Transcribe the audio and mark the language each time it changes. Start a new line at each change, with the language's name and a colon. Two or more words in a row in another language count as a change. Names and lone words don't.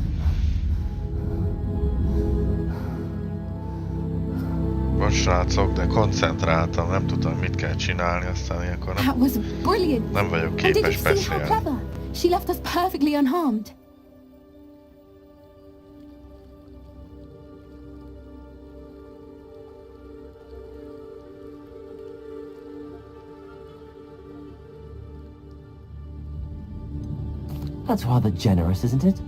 Hungarian: Most srácok, de koncentráltam, nem tudtam mit kell csinálni, aztán ilyenkor
English: That was brilliant!
Hungarian: nem vagyok
English: And did you
Hungarian: képes
English: see how
Hungarian: beszélni.
English: clever? She left us perfectly unharmed. That's rather generous, isn't it?